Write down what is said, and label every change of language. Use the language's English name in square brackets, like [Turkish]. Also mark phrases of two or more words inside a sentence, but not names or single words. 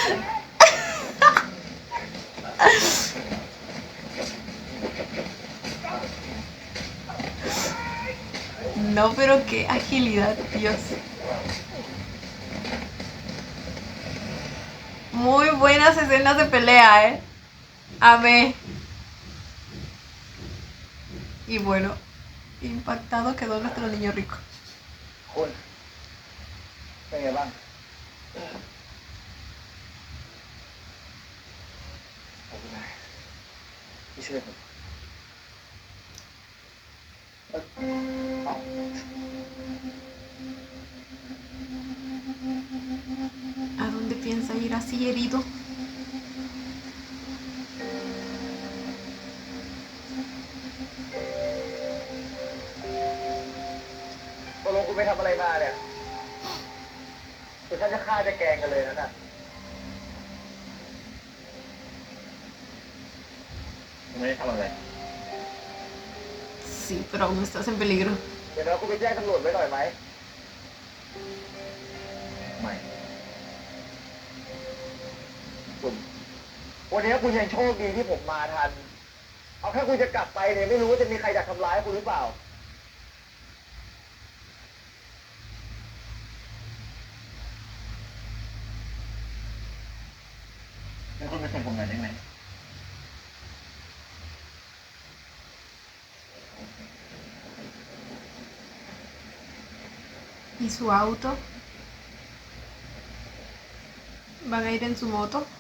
[Spanish] No, pero qué agilidad, Dios. Muy buenas escenas de pelea, ¿eh? Amé. Y bueno, impactado quedó nuestro niño rico. [Thai] คุณเป็นไงบ้างขอบคุณนะที่ช่วยผมเอา [Spanish] ¿A dónde piensa ir así herido? [Thai] ตกลงคุณไปทำอะไรมาเนี่ยคือฉันจะฆ่าจะแกล้งกันเลยนะน่ะไม่ได้ทำอะไร [Spanish] Sí, pero aún estás en peligro. [Thai] เดี๋ยวเราคุณไปแจ้งตำรวจไว้หน่อยไหมไม่คุณวันนี้คุณยังโชคดีที่ผมมาทัน เอาแค่คุณจะกลับไปเนี่ยไม่รู้ว่าจะมีใครอยากทำร้ายคุณหรือเปล่าแล้วคุณไปส่งผมหน่อยได้ไหม [Spanish] ¿Y su auto? ¿Van a ir en su moto?